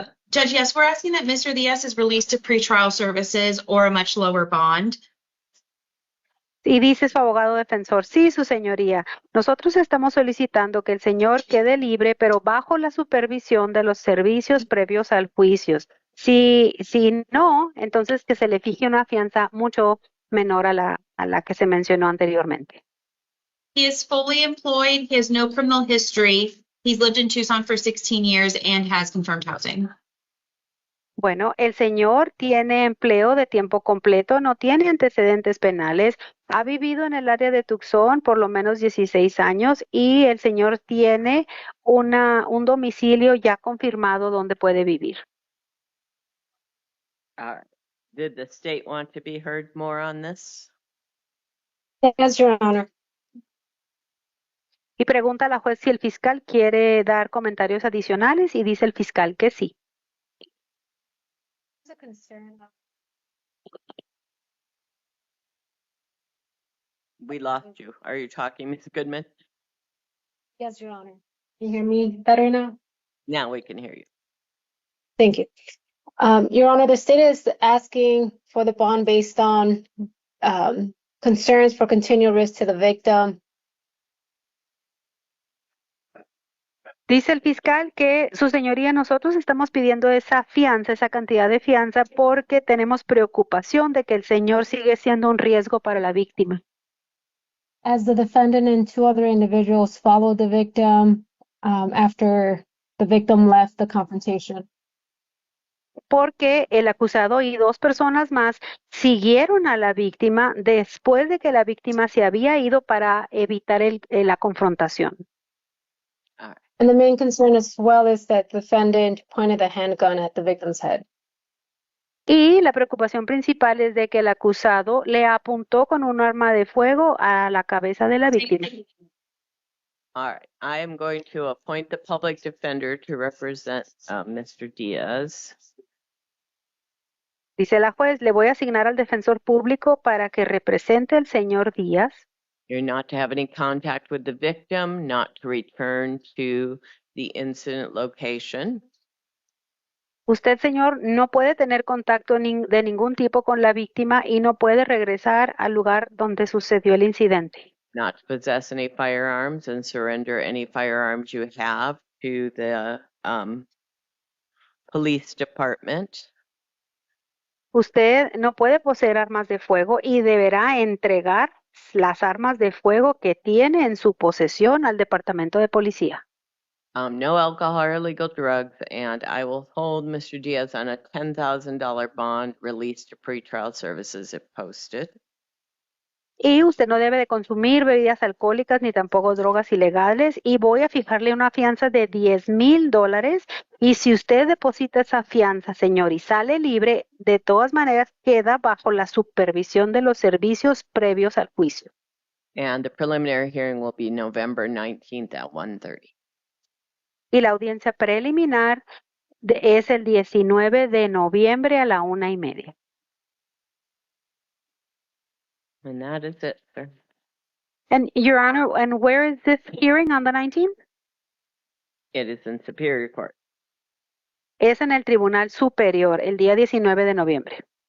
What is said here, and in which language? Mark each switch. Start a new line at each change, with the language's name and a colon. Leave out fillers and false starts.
English: Judge, yes, we're asking that Mr. Diaz is released to pretrial services or a much lower bond.
Spanish: Y dice su abogado defensor, sí, su señoría, nosotros estamos solicitando que el señor quede libre, pero bajo la supervisión de los servicios previos al juicio, Si no, entonces que se le fije una fianza mucho menor a la que se mencionó anteriormente.
English: He is fully employed. He has no criminal history. He's lived in Tucson for 16 years and has confirmed housing.
Spanish: Bueno, el señor tiene empleo de tiempo completo, no tiene antecedentes penales, ha vivido en el área de Tucson por lo menos 16 años y el señor tiene un domicilio ya confirmado donde puede vivir.
English: All right. Did the state want to be heard more on this? Yes, Your Honor.
Spanish: Y pregunta a la juez si el fiscal quiere dar comentarios adicionales y dice el fiscal que sí.
English: We lost you. Are you talking, Ms. Goodman? Yes, Your Honor. Can you hear me better now? Now we can hear you. Thank you. Your Honor, the state is asking for the bond based on concerns for continual risk to the victim.
Spanish: Dice el fiscal que, su señoría, nosotros estamos pidiendo esa fianza, esa cantidad de fianza, porque tenemos preocupación de que el señor sigue siendo un riesgo para la víctima.
English: As the defendant and two other individuals followed the victim after the victim left the confrontation.
Spanish: Porque el acusado y dos personas más siguieron a la víctima después de que la víctima se había ido para evitar la confrontación.
English: All right. And the main concern as well is that the defendant pointed a handgun at the victim's head.
Spanish: Y la preocupación principal es de que el acusado le apuntó con un arma de fuego a la cabeza de la víctima.
English: All right. I am going to appoint the public defender to represent Mr. Diaz.
Spanish: Dice la juez, le voy a asignar al defensor público para que represente al señor Díaz.
English: You're not to have any contact with the victim, not to return to the incident location.
Spanish: Usted, señor, no puede tener contacto de ningún tipo con la víctima y no puede regresar al lugar donde sucedió el incidente.
English: Not to possess any firearms and surrender any firearms you have to the police department.
Spanish: Usted no puede poseer armas de fuego y deberá entregar las armas de fuego que tiene en su posesión al departamento de policía.
English: No alcohol or illegal drugs, and I will hold Mr. Diaz on a $10,000 bond released to pretrial services if posted.
Spanish: Y usted no debe de consumir bebidas alcohólicas ni tampoco drogas ilegales y voy a fijarle una fianza de $10,000 y si usted deposita esa fianza, señor, y sale libre, de todas maneras queda bajo la supervisión de los servicios previos al juicio.
English: And the preliminary hearing will be November 19th at 1:30.
Spanish: Y la audiencia preliminar es el 19 de noviembre a la 1:30.
English: And that is it, sir. And Your Honor, and where is this hearing on the 19th? It is in Superior Court.
Spanish: Es en el Tribunal Superior, el día 19 de noviembre.